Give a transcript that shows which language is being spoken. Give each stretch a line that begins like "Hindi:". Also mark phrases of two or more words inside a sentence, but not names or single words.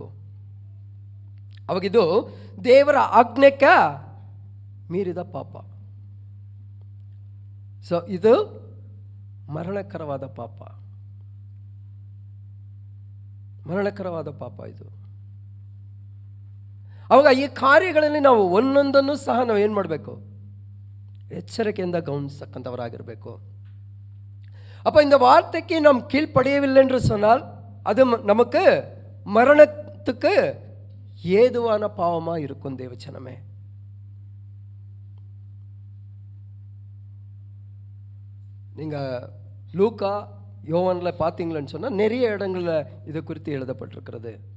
Kannada: ಅವಾಗಿದು ದೇವರ ಆಜ್ಞೆಕ ಮೀರಿದ ಪಾಪ. ಸೊ ಇದು ಮರಣಕರವಾದ ಪಾಪ, ಮರಣಕರವಾದ ಪಾಪ ಇದು. ಅವಾಗ ಈ ಕಾರ್ಯಗಳಲ್ಲಿ ನಾವು ಒಂದೊಂದನ್ನು ಸಹ ನಾವು ಏನು ಮಾಡಬೇಕು? ಎಚ್ಚರಿಕೆಯಿಂದ ಗಮನಿಸತಕ್ಕಂಥವರಾಗಿ.
Tamil: அப்போ இந்த வார்த்தைக்கு நாம் கீழ்ப்படியவில்லை என்று சொன்னால் அது நமக்கு மரணத்துக்கு ஏதுவான பாவமாக இருக்கும். தேவச்சனமே, நீங்கள் லூக்கா யோவானில் பார்த்தீங்களன்னு சொன்னால் நிறைய இடங்களில் இதை குறித்து எழுதப்பட்டிருக்கிறது.